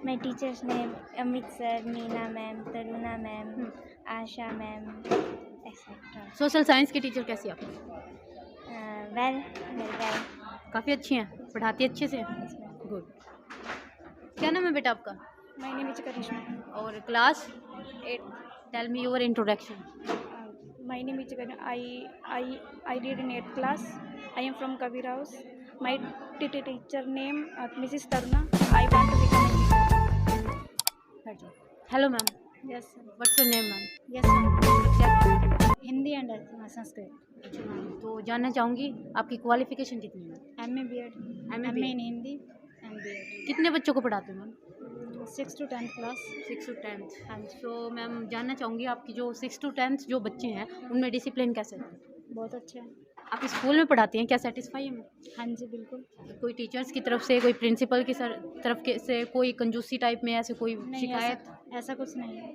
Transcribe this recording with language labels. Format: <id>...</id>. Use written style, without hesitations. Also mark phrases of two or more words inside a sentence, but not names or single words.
<en>My teachers name Amit sir, Meena ma'am, Taruna ma'am, Asha ma'am etcetera.</en> <hi>सोशल साइंस की टीचर कैसी है आपकी?</hi> <en>Well well.</en> <hi>काफ़ी अच्छी हैं, पढ़ाती अच्छे से? गुड। क्या नाम है बेटा आपका?</hi> <en>My name is Karishma.</en> <hi>और क्लास 8th।</hi> <en>Tell me your introduction. My name is I read in 8th class. I am from Kabir House. My teacher name Mrs. Taruna. I want to become a teacher. Hello ma'am. Yes sir. What's your name ma'am? Yes sir. Subject? Hindi and Sanskrit.</en> <hi>अच्छा मैम, तो जानना चाहूँगी आपकी क्वालिफिकेशन कितनी है?</hi> <en>MA B.Ed, MA MA in Hindi and B.Ed.</en> <hi>कितने बच्चों को पढ़ाते हो मैम?</hi> <en>6th to 10th class. 6 to 10th।</en> <hi>हाँ जी। तो मैम जानना चाहूँगी आपकी जो</hi> <en>6 to 10th</en> <hi>जो बच्चे हैं उनमें डिसिप्लिन कैसे है? बहुत अच्छा है। आप स्कूल में पढ़ाती हैं, क्या सेटिस्फाई है मैम? हाँ जी बिल्कुल। कोई टीचर्स की तरफ से, कोई प्रिंसिपल की तरफ के से कोई कंजूसी टाइप में ऐसे कोई नहीं, शिकायत? ऐसा कुछ नहीं है।</hi>